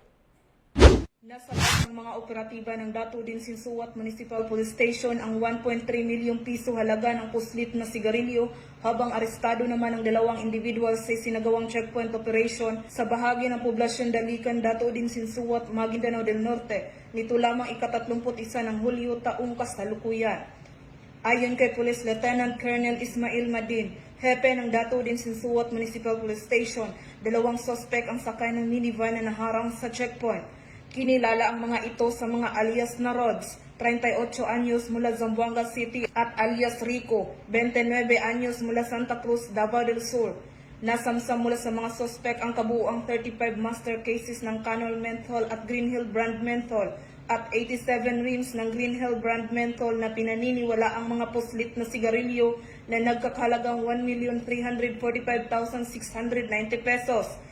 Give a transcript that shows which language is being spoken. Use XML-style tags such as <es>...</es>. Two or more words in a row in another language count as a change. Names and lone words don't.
<tl>Nasabat ng mga operatiba ng Dato Udin Sinsuat Municipal Police Station ang 1.3 milyong piso halaga ng puslit na sigarilyo habang arestado naman ang dalawang individual sa sinagawang</tl> <en>checkpoint operation</en> <tl>sa bahagi ng poblasyon Dalikan, Dato Udin Sinsuat, Maguindanao del Norte. Nito lamang ika-31 ng Hulyo taong kasalukuyan. Ayon kay Police Lieutenant Colonel Ismail Madin, hepe ng Dato Udin Sinsuat Municipal Police Station, dalawang sospek ang sakay ng minivan na naharang sa checkpoint. Kinilala ang mga ito sa mga alias na Rods, 38 anyos mula Zamboanga City at alias Rico, 29 anyos mula Santa Cruz, Davao del Sur. Nasamsam mula sa mga sospek ang kabuuang 35</tl> <en>master cases</en> <tl>ng Canol Menthol at Green Hill Brand Menthol at 87 rims ng Green Hill Brand Menthol na pinaniniwala ang mga puslit na sigarilyo na nagkakahalagang 1,345,690 pesos.</tl>